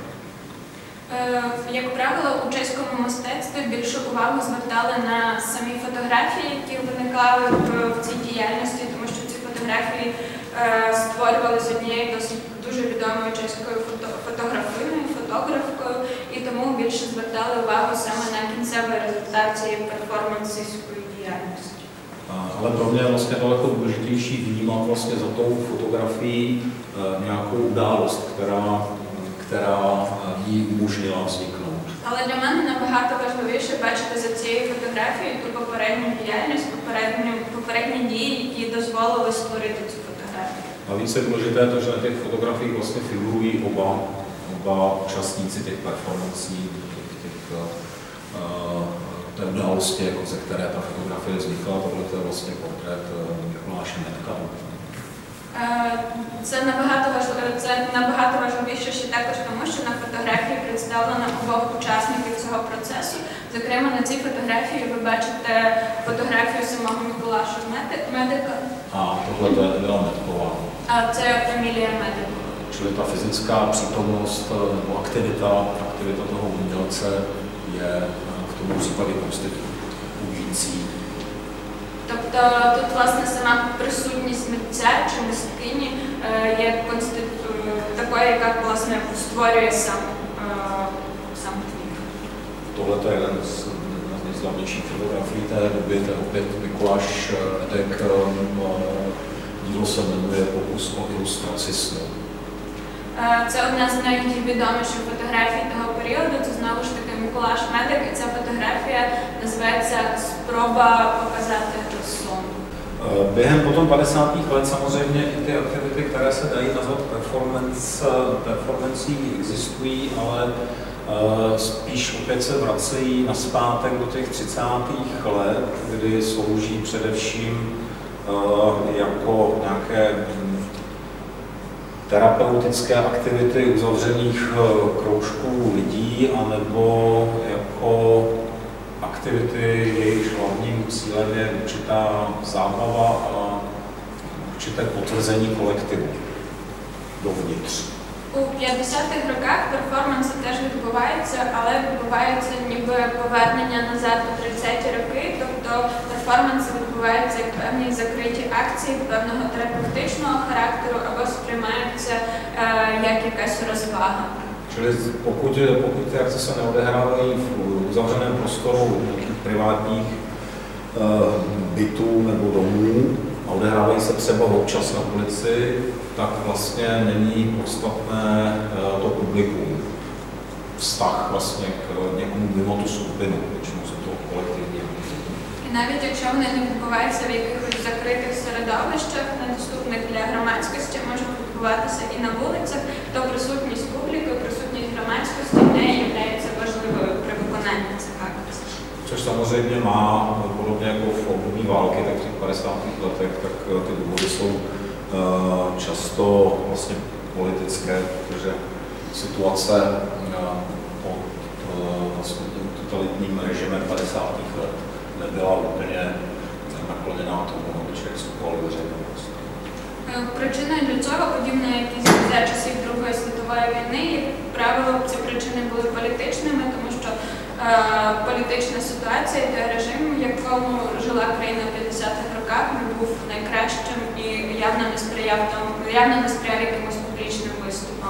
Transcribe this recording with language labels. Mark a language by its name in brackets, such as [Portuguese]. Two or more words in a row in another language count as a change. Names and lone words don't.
[Ukrainian] Як правило, у чеському мистецтві більше увагу звертали на самі фотографії, які виникали в цій діяльності, тому що ці фотографії створювалися однією дуже відомою чеською фотографиною, фотографкою, і тому більше звертали увагу саме на кінцевий результат цієї перформансистської діяльності. [Czech] Ale pro mě je vlastně daleko důležitější vnímat vlastně za tou fotografií nějakou událost, která jí umožnila vzniknout. [Ukrainian] Але для мене набагато важливіше бачити за цією фотографією ту попередню діяльність, попередні дії, які дозволили створити цю фотографію. [Czech] Navíc je důležité to, že na těch fotografiích vlastně figurují oba účastníci těch performancí, té události, jako ze které ta fotografie vznikla. Tohle je vlastně portrét Mikuláše Metka. [Ukrainian] Це набагато важливіше ще також тому, що на фотографії представлено обох учасників цього процесу. Зокрема, на цій фотографії ви бачите фотографію самого Миколаша Медика. [Czech] A tohle je Emina Metková. [Ukrainian] А це Емілія Медикова. [Czech] Čili ta fyzická přítomnost nebo aktivita toho umělce je v tom případě konstituující. [Ukrainian] Тобто тут, власне, сама присутність митця чи мисткині є такою, яка, власне, створює сам твір. [Czech] Tohle je jedna z z hlavnějších fotografií té doby, to je opět Mikuláš Edek, dílo se jmenuje Pokus o ilustraci snu. [Ukrainian] Це одна з найвідоміших фотографій того періоду, це знову ж таки Миколаш Медик, і ця фотографія називається «Спроба показати сон». [Czech] Během potom 50. let samozřejmě i ty aktivity, které se dají nazvat performancí, existují, ale spíš opět se vracejí nazpátek do těch 30. let, kdy slouží především jako nějaké terapeutické aktivity uzavřených kroužků lidí, anebo jako aktivity, jejichž hlavním cílem je určitá zábava a určité potvrzení kolektivu dovnitř. [Ukrainian] У 50-х роках перформанси теж відбуваються, але відбувається ніби повернення назад у 30-ті роки, тобто перформанси відбуваються як певні закриті акції певного терапевтичного характеру або сприймаються як якась розвага. [Czech] Čili pokud ty akce se neodehrávají v uzavřeném prostoru nějakých privátních bytů nebo domů a odehrávají se třeba občas na ulici, tak vlastně není podstatné to publikum, vztah vlastně k někomu mimo tu skupinu, většinou jsou to kolektivní. [Ukrainian] І навіть якщо вони не відбуваються в якихось закритих середовищах, недоступних для громадськості, може відбуватися і на вулицях, то присутність публіки, присутність громадськості не є важливою при виконанні цих акцій. [Czech] Což samozřejmě má, podobně jako v období války, tak v těch 50. letech, tak ty důvody jsou často vlastně politické, protože situace pod vlastně totalitním režimem 50. let nebyla úplně nakloněná tomu, aby člověk vstupoval do veřejného prostoru. [Ukrainian] Причиною для цього, подібно як і за часів Другої світової війни, як правило, ці причини були політичними, тому що політична ситуація та режим, в якому жила країна в 50-х роках, не був найкращим і явно не сприяв якимось публічним виступам.